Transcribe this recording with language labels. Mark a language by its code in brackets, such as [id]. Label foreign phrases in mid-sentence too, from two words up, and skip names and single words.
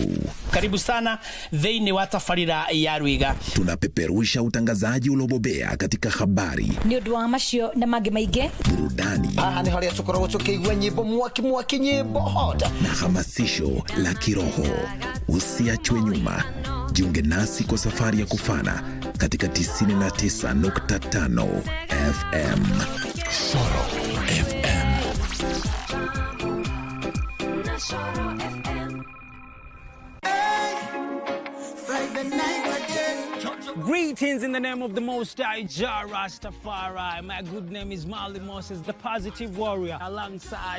[sw] Karibu sana [ki] thĩinĩ wa tabarĩra ya Rwiga. [sw] Tunapeperusha utangazaji uliobobea katika habari, [ki] nĩ ũndũ wa macio na mangĩ maingĩ, [sw] burudani, [ki] aha nĩ harĩa tũkoragwo tũkĩigua nyĩmbo mwaki nyĩmbo hota [sw] na hamasisho la kiroho. Usiachwe nyuma. Jiunge nasi kwa safari ya kufana katika 99.5 FM. Soro FM. [en] Greetings in the name of the Most High Jah Rastafari. My good name is Marley Moses, the positive warrior, alongside...